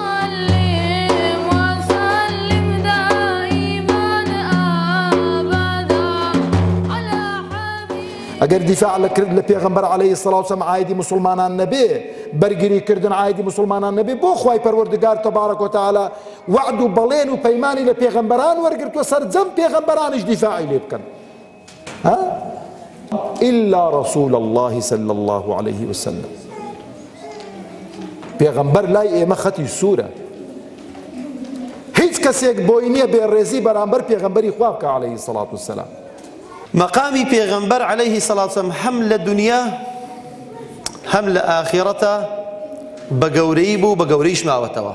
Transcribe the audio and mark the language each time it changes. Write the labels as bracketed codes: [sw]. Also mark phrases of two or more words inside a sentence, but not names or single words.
[ckb] ئەگەر دیفاع لە پێغەمبەر [ar] عەلەیهی سەڵات وەسەلام [ckb] عایدی مسلمانان نەبێ، بەرگریکردن عایدی مسلمانان نەبێ، بۆ خوای پەروەردگار [ar] تەبارەک وتەعالا [ckb] وعد و بەڵێن و پەیمانی لە پێغەمبەران وەرگرتووە سەرجەم پێغەمبەرانیش دیفاعی لێ بکەن. [ar] إلا رسول الله صلى الله عليه وسلم. [ckb] پیغمبر لای ئێمە خەتی سوورە، هیچ کەسێک بۆی نییە بێڕێزی بەرامبەر پێغەمبەری خوا بکە [ar] عەلەیهی سەڵات وەسەلام. [ckb] مەقامی پێغەمبەر [ar] عەلەیهی سەڵات وەسەلام [ckb] هەم لە دنیا هەم لە ئاخیرەتە بە گەورەی بوو، بە گەورەیش ماوەتەوە.